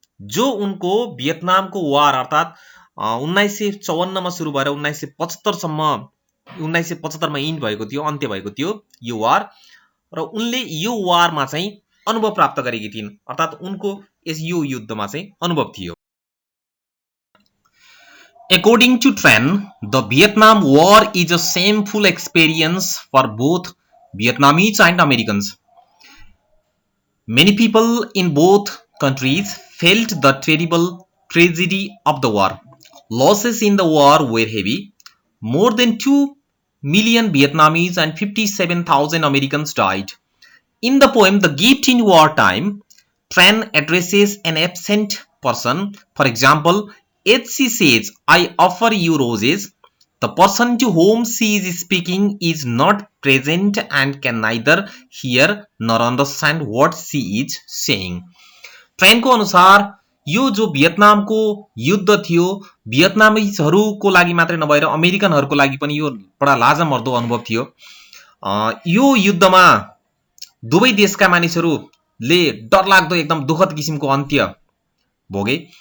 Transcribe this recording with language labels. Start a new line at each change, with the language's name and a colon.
Nepali: जो उनको भियतनामको वार अर्थात् 1954 मा सुरु भएर 1975 सम्म 1975 मा इन्ड भएको थियो, अन्त्य भएको थियो यो वार, र उनले यो वारमा चाहिँ अनुभव प्राप्त गरेकी थिइन्, अर्थात् उनको यो युद्धमा चाहिँ अनुभव थियो।
English: According to Tran, the Vietnam War is a shameful experience for both Vietnamese and Americans. Many people in both countries felt the terrible tragedy of the war. Losses in the war were heavy. More than 2 million Vietnamese and 57,000 Americans died. In the poem The Gift in Wartime, Tran addresses an absent person. For example, she says, I offer you roses. The person to whom she is speaking is not present and can neither hear nor understand what she is saying.
Nepali: ट्रेनको अनुसार यो जो भियतनामको युद्ध थियो, भियतनामीजहरूको लागि मात्रै नभएर अमेरिकनहरूको लागि पनि यो बडा लाजमर्दो अनुभव थियो। यो युद्धमा दुवै देशका मानिसहरूले डरलाग्दो एकदम दुखद किसिमको अन्त्य भोगे।